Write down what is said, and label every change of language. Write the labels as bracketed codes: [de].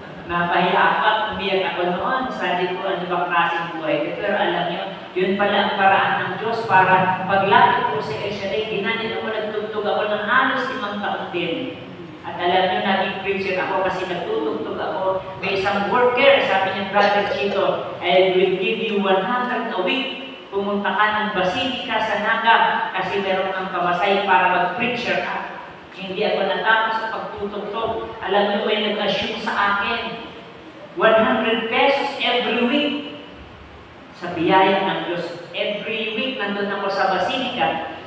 [tl] Napahiya ako at umiyak ako noon. Sabi ko, ano ba klaseng buhay ko? Pero alam niyo, yun pala ang paraan ng Diyos para paglapit ko sa El Shaddai. Dinanin ako, nagtugtog ako ng halos 5 taon din. At alam niyo, naging preacher ako kasi nagtutugtog ako. May isang worker, sabi niya, [en] Brother Chito, I will give you 100 a week. [tl] Pumunta ka ng Basilica sa Naga kasi meron kang pamasay para mag-preacher ka. Hindi ako natapos sa pagtutugtog. Alam niyo, may nag-assume sa akin 100 pesos every week. Sa biyaya ng Diyos, every week nandun ako sa Basilica.